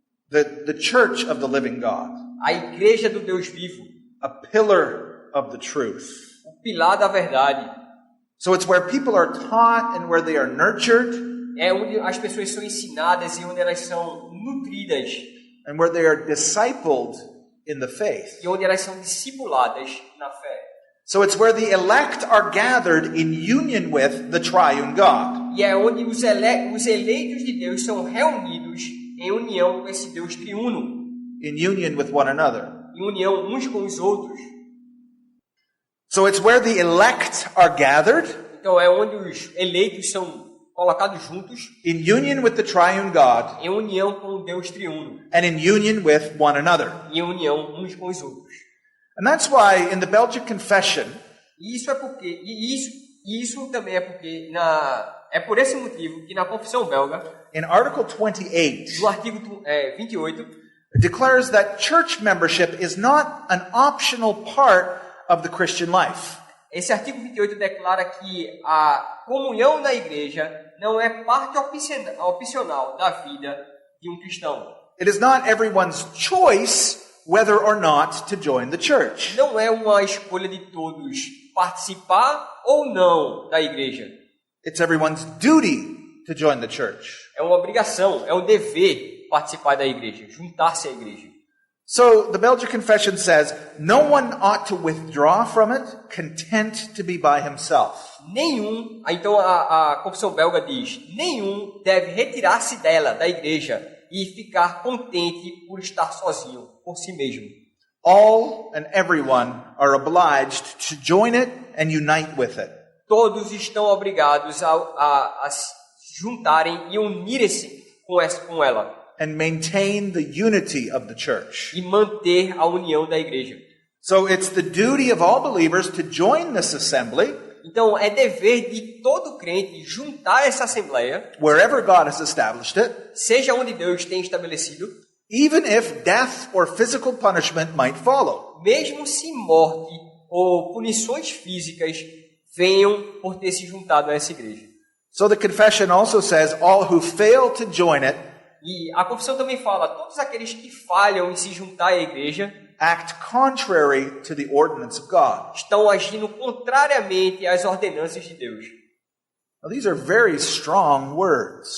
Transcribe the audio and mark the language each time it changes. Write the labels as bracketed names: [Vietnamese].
[English] the church of the living God, [Portuguese] a igreja do Deus vivo, [English] a pillar of the truth. [Portuguese] o pilar da verdade. [English] So it's where people are taught and where they are nurtured [Portuguese] É onde as pessoas são ensinadas e onde elas são nutridas [English] and where they are discipled in the faith. [Portuguese] e onde elas são discipuladas na fé. [English] So it's where the elect are gathered in union with the triune God. [Portuguese] E é onde os eleitos de Deus são reunidos em união com esse Deus triuno, [English] In union with one another. [Portuguese] em união uns com os outros. [English] So it's where the elect are gathered [Portuguese] Então é onde os eleitos são colocados juntos [English] in union with the triune God [Portuguese] em união com o Deus triuno, [English] and in union with one another. [Portuguese] em união uns com os outros. [English] And that's why in the Belgic Confession, [Portuguese] E isso é porque isso também é porque é por esse motivo que na Confissão Belga, [English] in Article 28, [Portuguese] no artigo 28, [English] it declares that church membership is not an optional part of the Christian life. [Portuguese] esse artigo 28 declara que a comunhão na igreja não é parte opcional da vida de um cristão. [English] It is not everyone's choice whether or not to join the church. [Portuguese] Não é uma escolha de todos participar ou não da igreja. [English] It's everyone's duty to join the church. [Portuguese] É uma obrigação, é um dever participar da igreja, juntar-se à igreja. [English] So the Belgic Confession says, no one ought to withdraw from it, content to be by himself. [Portuguese] Então a Confissão Belga diz, nenhum deve retirar-se dela, da igreja, e ficar contente por estar sozinho, por si mesmo. [English] All and everyone are obliged to join it and unite with it. [Portuguese] Todos estão obrigados a se juntarem e unirem-se com ela. [English] And maintain the unity of the church. [Portuguese] E manter a união da igreja. [English] So it's the duty of all believers to join this assembly, [Portuguese] Então é dever de todo crente juntar essa assembleia, [English] wherever God has established it, [Portuguese] seja onde Deus tem estabelecido, [English] even if death or physical punishment might follow. [Portuguese] mesmo se morte ou punições físicas venham por ter se juntado a essa igreja. [English] So the confession also says all who fail to join it [Portuguese] E a confissão também fala, todos aqueles que falham em se juntar à igreja [English] act contrary to the ordinance of God. [Portuguese] estão agindo contrariamente às ordenanças de Deus. [English] Now, these are very strong words,